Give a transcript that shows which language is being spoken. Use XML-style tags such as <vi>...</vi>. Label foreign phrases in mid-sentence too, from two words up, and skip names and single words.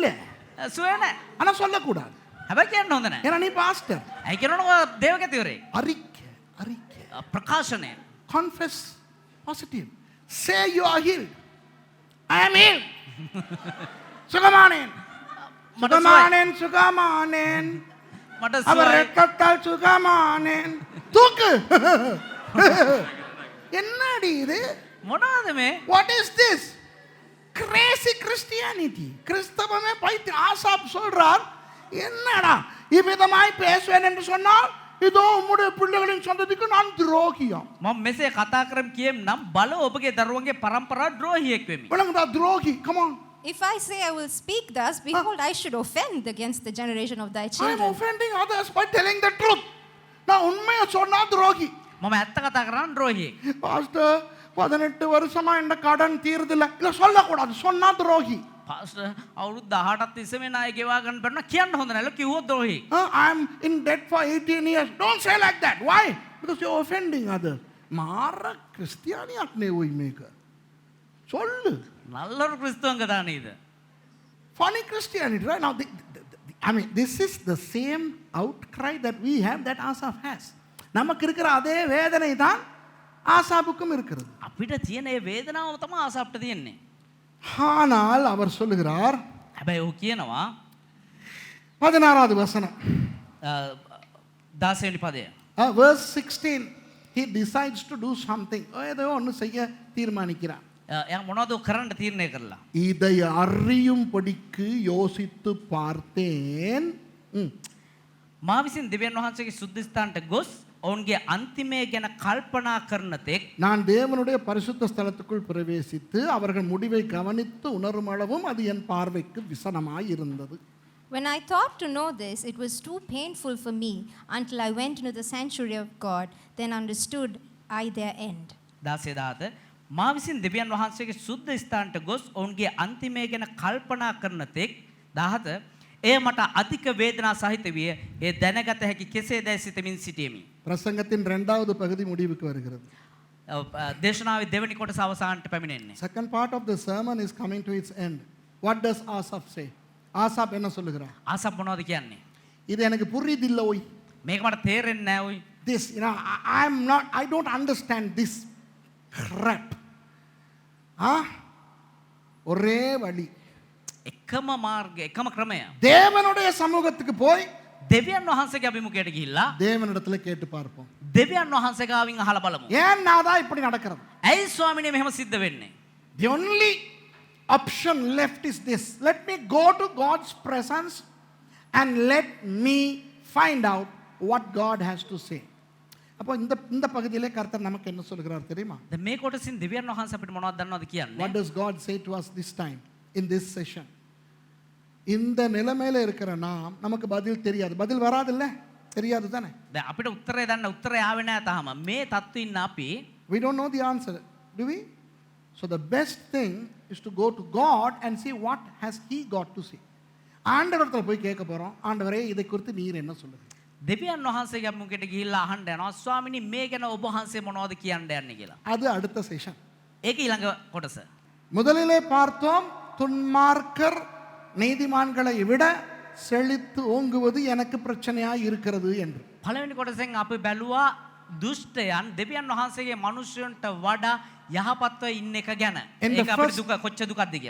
<si>සුවේ නැහැ.</si> <ta>ஆனா சொல்லக்கூடாது.</ta> <si>හැබැයි කියන්න හොඳ නැහැ.</si> <ta>ஏன்னா நீ பாஸ்டர்.</ta> <si>ඇයි කියනවනම් දේවකතිවරේ.</si> <ta>அறிக்கை.</ta> <si>ප්‍රකාශනය.</si> <en>Confess positive. Say you are healed. I am healed.</en> <ta>சுகமானேன். சுகமானேன், சுகமானேன்.</ta> <si>මට</si> <ta>அவர் இரத்தத்தால் சுகமானேன். தூக்கு. என்னடி இது?</ta> <si>මොනවද මේ?</si> <en>What is this? Crazy Christianity.</en> <ta>கிறிஸ்தவமே பைத்தியம். ஆசாப் சொல்றார், என்னடா இவ்விதமாய் பேசுவேன் என்று சொன்னால் இதோ உம்முடைய பிள்ளைகளின் சந்ததிக்கு நான் துரோகியா.</ta> <si>මම මෙසේ කතා කරම් කියම් නම් බල ඔබගේ දරුවන්ගේ පරම්පරාව ද්‍රෝහියෙක් වෙමි.</si> <ta>விளங்குதா? துரோகி.</ta> <en>Come on. If I say I will speak thus, behold, I should offend against the generation of thy I am children. offending others by telling the truth.</en> <ta>நான் உண்மையை சொன்னா துரோகி.</ta> <si>මම ඇත්ත කතා කරන්න ද්‍රෝහියෙක්.</si> <ta>பாஸ்டர் 18 வருஷமா இந்த கடன் தீர்தில்ல. இல்ல சொல்லக்கூடாது, சொன்னா துரோகி.</ta> <si>පාස්ටර් අවුරුදු 18ක් තිස්සේ මේ ණය ගෙවා ගන්න බැරි නම් කියන්න හොඳ නැහැ. කිව්වොත් ද්‍රෝහියෙක්.</si> <en>I'm in debt for 18 years. Don't say like that. Why? Because you're offending others.</en> <si>මාර ක්‍රිස්තියානියක් නෙවෙයි මේක.</si> <ta>சொல்லு. நல்ல ஒரு கிறிஸ்தவங்க தானே இது.</ta> <en>Funny Christianity, right? Now, I mean, this is the same outcry that we have that Asaph has.</en> <ta>நமக்கு இருக்கிற அதே வேதனை தான் ஆசாப்புக்கும் இருக்கிறது.</ta> <si>අපිට තියෙන ඒ වේදනාව තමයි ආසාප්ට තියෙන්නේ.</si> <ta>ஆனால் அவர் சொல்லுகிறார்,</ta> <si>හැබැයි ඔහු කියනවා</si> <ta>16வது வசனம்,</ta> <si>16 වෙනි පදය.</si> <en>verse 16, he decides to do something.</en> <ta>ஏதோ ஒன்று செய்ய தீர்மானிக்கிறார்.</ta> <si>එයා මොනවද කරන්න තීරණය කරලා?</si> <ta>இதை அறியும்படிக்கு யோசித்து பார்த்தேன்.</ta> <si>මා විසින් දෙවියන් වහන්සේගේ සුද්ධ ස්ථානට ගොස් ඔවුන්ගේ අන්තිමය ගැන කල්පනා කරන තෙක්</si> <ta>நான் தேவனுடைய பரிசுத்த ஸ்தலத்துக்குள் பிரவேசித்து அவர்கள் முடிவை கவனித்து உணரும் அளவும் அது என் பார்வைக்கு விசனமாய் இருந்தது.</ta> <en>When I thought to know this, it was too painful for me until I went into the sanctuary of God, then understood I their end.</en> <si>16 මා විසින් දෙවියන් වහන්සේගේ සුද්ධ ස්ථානට ගොස් ඔවුන්ගේ අන්තිමය ගැන කල්පනා කරන තෙක් 17 එය මට අධික වේදනා සහිත විය. ඒ දැනගත හැකි කෙසේදැයි සිතමින් සිටියෙමි.</si> <ta>பிரசங்கத்தின் 2வது பகுதி முடிவுக்கு வருகிறது.</ta> <si>දේශනාවේ දෙවෙනි කොටස අවසානට පැමිණෙන්නේ.</si> <en>Second part of the sermon is coming to its end. What does Asaph say?</en> <ta>ஆசாப் என்ன சொல்லுகிறார்?</ta> <si>ආසප් මොනවද කියන්නේ?</si> <ta>இது எனக்கு புரியுதில்லை ஓய்.</ta> <si>මේක මට තේරෙන්නේ නැහැ ඔයි.</si> <en>This, I don't understand this crap.</en> <ta>ஒரே வழி,</ta> <si>එකම මාර්ගය, එකම ක්‍රමය.</si> <ta>தேவனுடைய சமூகத்துக்கு போய்</ta> <si>දෙවියන් වහන්සේගේ අභිමුඛයට ගිහිල්ලා</si> <ta>தேவனிடத்துல கேட்டு பார்ப்போம்.</ta> <si>දෙවියන් වහන්සේ ගාවින් අහලා බලමු.</si> <ta>ஏன் நாதான் இப்படி நடக்கிறது?</ta> <si>ඇයි ස්වාමිනේ මෙහෙම සිද්ධ වෙන්නේ?</si> <en>The only option left is this. Let me go to God's presence and let me find out what God has to say.</en> <ta>அப்போ இந்த பகுதியிலே கர்த்தர் நமக்கு என்ன சொல்கிறார் தெரியுமா?</ta> <si>දැන් මේ කොටසින් දෙවියන් වහන්සේ අපිට මොනවද දන්නවද කියන්නේ?</si> <en>What does God say to us this time in this session?</en> <ta>இந்த நிலைமையில இருக்கிற நாம், நமக்கு பதில் தெரியாது. பதில் வராது இல்ல? தெரியாது தானே?</ta> <si>දැන් අපිට උත්තරේ දන්න උත්තරේ ආවේ නැහැ තාම. මේ තත්ත්වෙ ඉන්න අපි</si> <en>We don't know the answer, do we? So the best thing is to go to God and see what has he got to say.</en> <ta>ஆண்டவர்கிட்ட போய் கேட்க போறோம். ஆண்டவரே, இதை குறித்து நீர் என்ன சொல்லுங்க?</ta> <si>දෙවියන් වහන්සේගේ අභිමුඛයට ගිහිල්ලා අහන්න යනවා. ස්වාමිනේ මේ ගැන ඔබ වහන්සේ මොනවද කියන්න යන්නේ කියලා.</si> <ta>அது அடுத்த செஷன்.</ta> <si>ඒක ඊළඟ කොටස.</si> <ta>முதலிலே பார்த்தோம், துன்மார்க்கர் நீதிமான்களை விட செழித்து ஓங்குவது எனக்கு பிரச்சனையாய் இருக்கிறது என்று.</ta> <si>පළවෙනි කොටසෙන් අපි බැලුවා දුෂ්ටයන් දෙවියන් වහන්සේගේ මනුෂ්‍යයන්ට වඩා යහපත්ව ඉන්න එක ගැන. ඒක අපිට දුක කොච්චර දුකක්ද කියලා.</si>